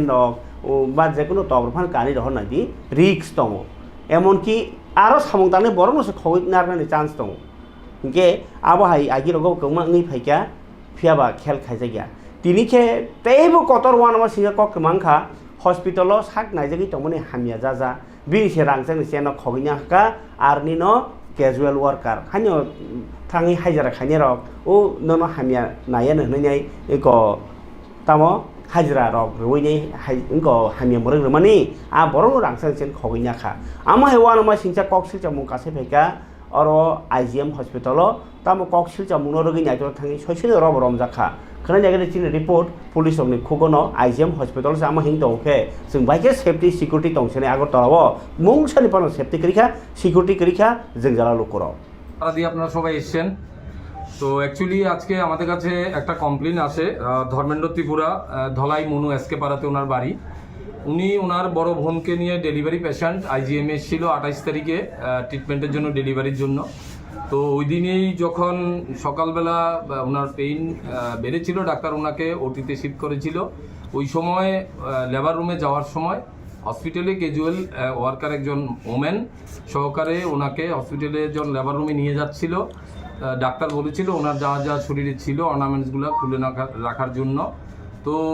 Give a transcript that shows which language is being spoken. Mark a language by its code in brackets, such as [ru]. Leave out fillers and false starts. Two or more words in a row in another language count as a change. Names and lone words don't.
[brx] दक बा जेकुनो तबरफान कानि रह नादि रिक्स दङ एमनकि आरो सामंताने बरनोसो खवि नारनानि चान्स दङ इनके आबहाय आगि रगो गमाङै फाइका फियाबा खेल खाइजागिया तिनिखे तेबो कतर वानमा सिंसा कक्तमांखा हस्पिटल साक नाइजागि तमने हामिया जाजा बिनिसे रांसां चेन खगिना का आरनिनो [en] casual worker [brx] हानियो थाङै हाजिरा खाइने रक ओ ननो हामिया नायानो हनैनाय एको तामो हाजिरा रक रुइनै इनको हामिया मरग रमानि आ बरनो रांसां चेन खगिना खा आमा हेवानमा सिंसा कक्सिल चमु कासे फेका और IGM हॉस्पिटल तामो कक्सिल चमु नरगि नाइतो थाङै सयसिन रब रमजाखा खना जायगा चिन रिपोर्ट पुलिस नि खुगनो IGM हॉस्पिटल से आमा हिं दंखे जों बाइके [en] safety security [brx] दंसने আগরতলাও মুংসানি পানো সেফটি করিখা সিকিউরিটি করিখা जों জালা লোকরাও [bn] তারা দিয়ে আপনারা সবাই এসেছেন তো অ্যাকচুয়ালি আজকে আমাদের কাছে একটা কমপ্লেন আসে ধর্মেন্দ্র ত্রিপুরা ধলাই মনু এসকে পাড়াতে ওনার বাড়ি উনি ওনার বড় বোনকে নিয়ে [en] delivery patient [bn] IGM ছিল 28 তারিখে ট্রিটমেন্টের জন্য ডেলিভারির জন্য তো ওই দিনেই যখন সকালবেলা ওনার পেইন বেড়েছিল ডাক্তার ওনাকে ওটিতে শিফট করেছিল ওই সময় [en] labour room [bn] যাওয়ার সময় হসপিটালে [en] casual worker [bn] একজন ওমেন সহকারে ওনাকে হসপিটালে যখন লেবার রুমে নিয়ে যাচ্ছিল ডাক্তার বলেছিল ওনার যা যা শরীরে ছিল অর্নামেন্টসগুলো খুলে রাখার জন্য তো